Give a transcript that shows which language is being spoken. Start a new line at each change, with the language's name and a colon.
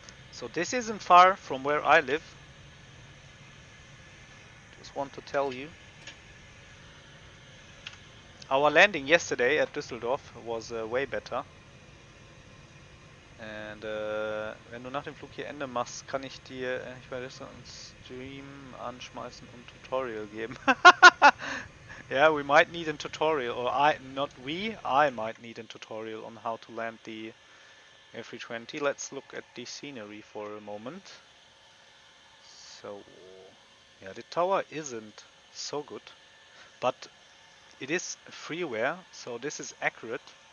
English: So this isn't far from where I live. Just want to tell you. Our landing yesterday at Düsseldorf was way better.
German: Und wenn du nach dem Flug hier Ende machst, kann ich dir, ich werde jetzt einen Stream anschmeißen und ein Tutorial geben.
English: Yeah, we might need a tutorial, or I might need a tutorial on how to land the A320. Let's look at the scenery for a moment. So, yeah, the tower isn't so good, but it is freeware, so this is accurate.